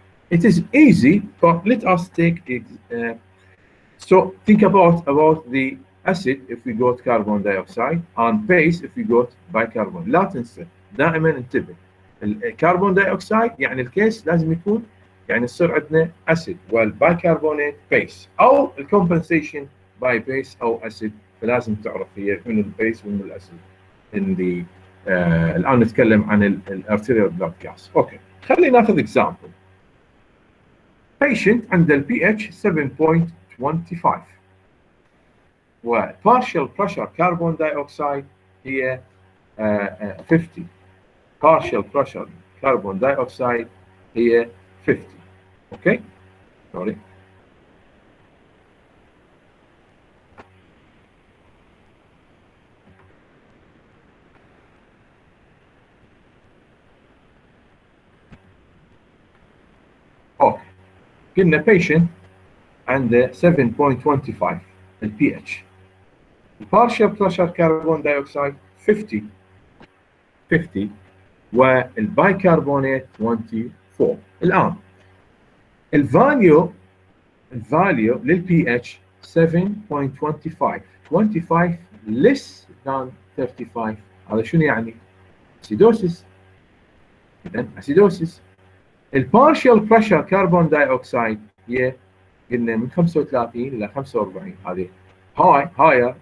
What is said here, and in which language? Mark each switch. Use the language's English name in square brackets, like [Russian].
[English] It is easy, but let us take it. So think about the acid if we got carbon dioxide and base if we got bicarbonate. [Arabic] لا تنسى دائما انتبه الكربون دايوكسيد يعني الكيس لازم يكون يعني يصير عندنا acid والبايكربونات base او الcompensation [English] by base [Arabic] او acid فلازم تعرف هي من البيس ومن الاسيد. الان نتكلم عن الارتيريال بلاد جاس. اوكي خلينا ناخذ example. patient عنده البي اتش 7.25 و partial pressure carbon dioxide هي 50. partial pressure carbon dioxide هي 50. اوكي سوري. اوكي قلنا patient عنده 7.25 البي اتش. partial pressure carbon dioxide 50 والبايكربونات 24. الان الفاليو للبي اتش 7.25 25 [English] less than 35 [Arabic] هذا شنو يعني؟ اسيدوسيس. اذا اسيدوسيس. البارشال بريشر كربون دايوكسيد هي قلنا من 35 الى 45 هذه هاير.